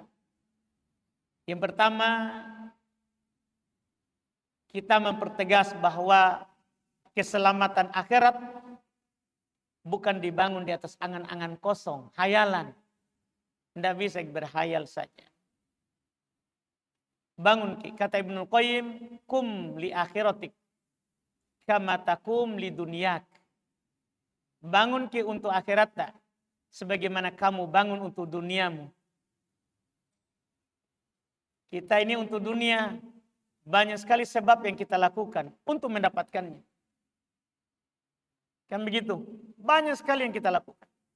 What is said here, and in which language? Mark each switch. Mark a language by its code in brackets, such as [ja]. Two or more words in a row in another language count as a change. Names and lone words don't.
[id] Yang pertama, kita mempertegas bahwa keselamatan akhirat bukan dibangun di atas angan-angan kosong, hayalan. Tidak bisa berhayal saja. Bangun, kata Ibnu Qayyim, [ar] قم لآخرتك كما تقوم لدنياك. [id] Bangun ki untuk akhirat sebagaimana kamu bangun untuk duniamu. Kita ini untuk dunia banyak sekali sebab yang kita lakukan untuk mendapatkannya. Kan begitu? Banyak sekali yang kita lakukan.